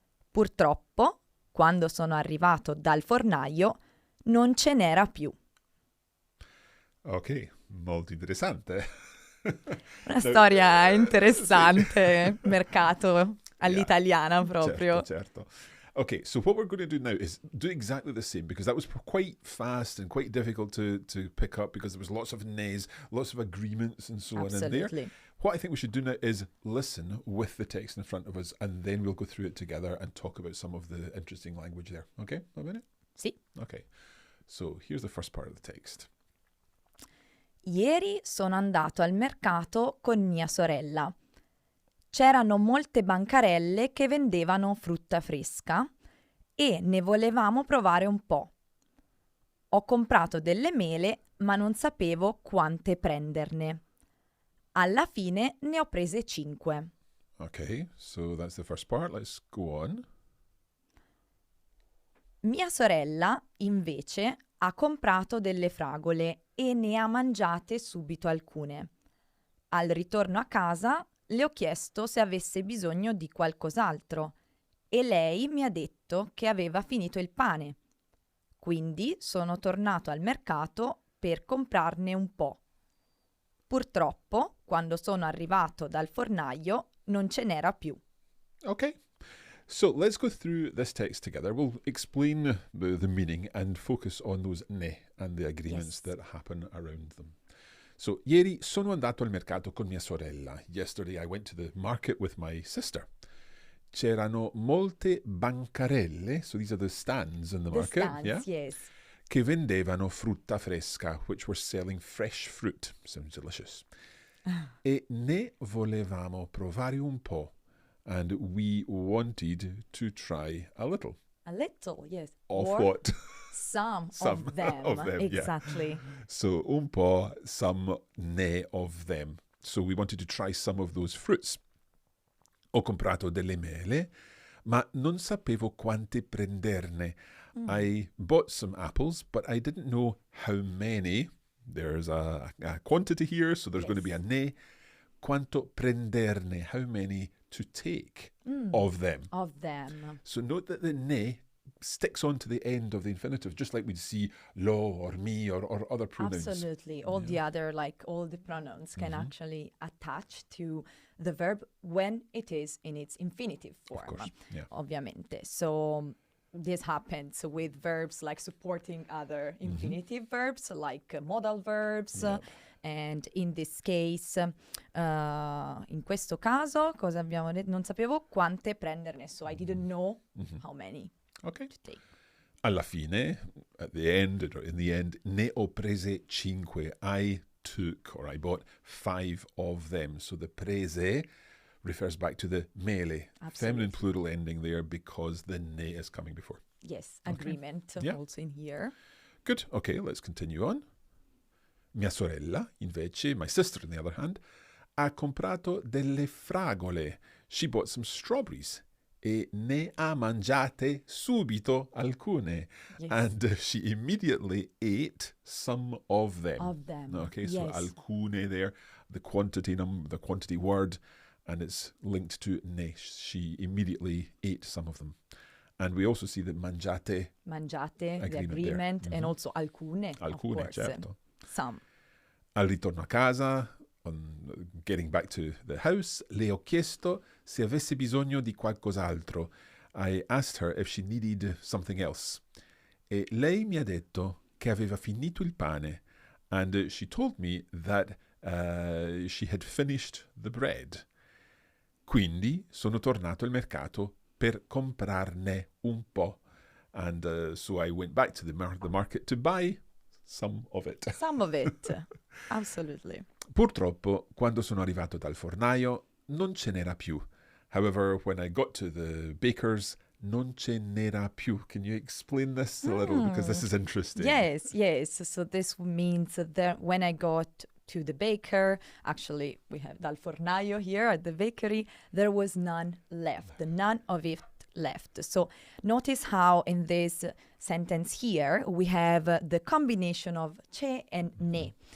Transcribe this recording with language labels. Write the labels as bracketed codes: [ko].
[it] Purtroppo, quando sono arrivato dal fornaio, non ce n'era più. Ok, molto interessante. Una storia interessante, mercato all'italiana proprio. Certo. [en] Okay, so what we're going to do now is do exactly the same, because that was quite fast and quite difficult to pick up, because there was lots of nays, lots of agreements and so on in there. Absolutely. What I think we should do now is listen with the text in front of us, and then we'll go through it together and talk about some of the interesting language there. Okay, a minute? [it] Sì. [en] Okay, so here's the first part of the text. [it] Ieri sono andato al mercato con mia sorella. C'erano molte bancarelle che vendevano frutta fresca e ne volevamo provare un po'. Ho comprato delle mele, ma non sapevo quante prenderne. Alla fine ne ho prese 5. [en] Okay, so that's the first part. Let's go on. [it] Mia sorella, invece, ha comprato delle fragole e ne ha mangiate subito alcune. Al ritorno a casa le ho chiesto se avesse bisogno di qualcos'altro e lei mi ha detto che aveva finito il pane. Quindi sono tornato al mercato per comprarne un po'. Purtroppo, quando sono arrivato dal fornaio, non ce n'era più. [en] Okay. So let's go through this text together. We'll explain the meaning and focus on those ne and the agreements that happen around them. [it] So, ieri sono andato al mercato con mia sorella. [en] Yesterday I went to the market with my sister. [it] C'erano molte bancarelle, [en] so these are the stands in the market, stands, yes. [it] che vendevano frutta fresca, [en] which were selling fresh fruit. Sounds delicious. [it] E ne volevamo provare un po'. [en] And we wanted to try a little. A little, yes. Of or what? Some Some of them. Exactly. Yeah. So un po', some ne of them. So we wanted to try some of those fruits. [it] Ho comprato delle mele, ma non sapevo quante prenderne. [en] I bought some apples, but I didn't know how many. There's a quantity here, so there's going to be a ne. [it] Quanto prenderne, [en] how many to take of them. Of them. So note that the ne sticks on to the end of the infinitive, just like we'd see lo or mi or other pronouns. Absolutely. All the other, like all the pronouns can actually attach to the verb when it is in its infinitive form. Of course, yeah. [it] Ovviamente. [en] So this happens with verbs like supporting other infinitive verbs, like modal verbs. Yep. And in this case, [it] in questo caso, cosa abbiamo detto? Non sapevo quante prenderne, [en] so I didn't know how many Okay. to take. [it] Alla fine, [en] at the end, or in the end, [it] ne ho prese 5. [en] I took, or I bought 5 of them. So the prese refers back to the mele, feminine plural ending there, because the ne is coming before. Yes, agreement also in here. Good. Okay, let's continue on. [it] Mia sorella, invece, [en] my sister on the other hand, [it] ha comprato delle fragole. [en] She bought some strawberries. [it] E ne ha mangiate subito alcune. [en] Yes. And she immediately ate some of them. Of them. Okay, so yes. alcune there, the quantity word, and it's linked to ne. She immediately ate some of them. And we also see the mangiate, the agreement, and also alcune, of course. [it] Certo. [en] Some. [it] Al ritorno a casa, [en] on getting back to the house, [it] le ho chiesto se avesse bisogno di qualcos'altro. [en] I asked her if she needed something else. [it] E lei mi ha detto che aveva finito il pane. [en] And she told me that she had finished the bread. [it] Quindi sono tornato al mercato per comprarne un po'. [en] And so I went back to the market to buy some of it. Some of it. Absolutely. [it] Purtroppo, quando sono arrivato dal fornaio, non ce n'era più. [en] However, when I got to the baker's, [it] non ce n'era più. [en] Can you explain this a little? Because this is interesting. Yes. So this means that when I got to the baker, actually we have dal fornaio here at the bakery, there was none left. None of it left. So notice how in this sentence here we have the combination of c'è and ne.